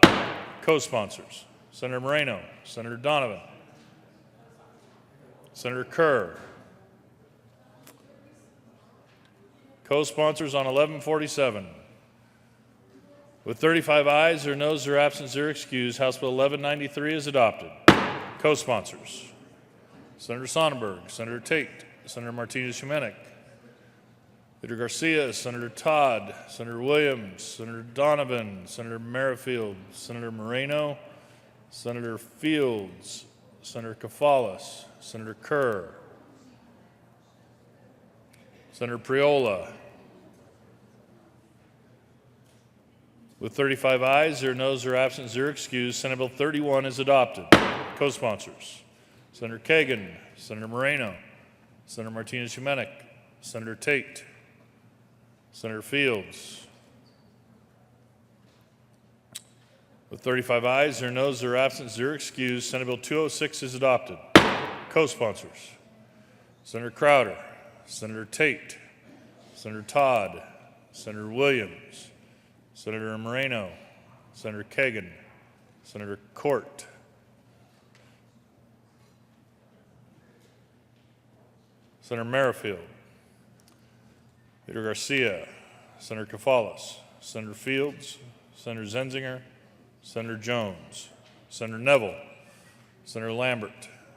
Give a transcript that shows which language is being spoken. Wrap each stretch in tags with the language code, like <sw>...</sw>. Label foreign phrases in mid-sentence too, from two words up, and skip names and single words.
<en>Co-sponsors: Senator Moreno, Senator Donovan, Senator Kerr. Co-sponsors on 1147. With 35 ayes, 0 noes, there are absent, 0 excused. House Bill 1193 is adopted. Co-sponsors: Senator Sonnenberg, Senator Tate, Senator Martinez-Humenick, Leader Garcia, Senator Todd, Senator Williams, Senator Donovan, Senator Merrifield, Senator Moreno, Senator Fields, Senator Kafalas, Senator Kerr, Senator Priola. With 35 ayes, 0 noes, there are absent, 0 excused. Senate Bill 31 is adopted. Co-sponsors: Senator Kagan, Senator Moreno, Senator Martinez-Humenick, Senator Tate, Senator Fields. With 35 ayes, 0 noes, there are absent, 0 excused. Senate Bill 206 is adopted. Co-sponsors: Senator Crowder, Senator Tate, Senator Todd, Senator Williams, Senator Moreno, Senator Kagan, Senator Court, Senator Merrifield, Leader Garcia, Senator Kafalas, Senator Fields, Senator Zenzinger, Senator Jones, Senator Neville, Senator Lambert,</en>